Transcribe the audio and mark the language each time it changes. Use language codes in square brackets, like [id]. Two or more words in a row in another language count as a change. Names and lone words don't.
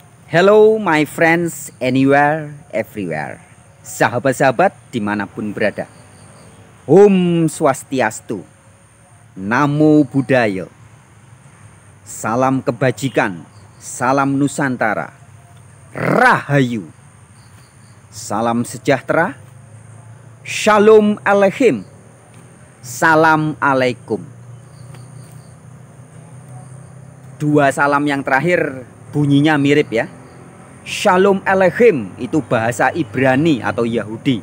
[en] Hello my friends anywhere, everywhere. [id] Sahabat-sahabat dimanapun berada. [ban] Om Swastiastu, [pi] Namo Buddhaya. [id] Salam kebajikan, salam Nusantara, Rahayu, salam sejahtera, [he] שלום עליכם, [ar] سلام عليكم. [id] Dua salam yang terakhir bunyinya mirip ya. [he] שלום עליכם [id] itu bahasa Ibrani atau Yahudi.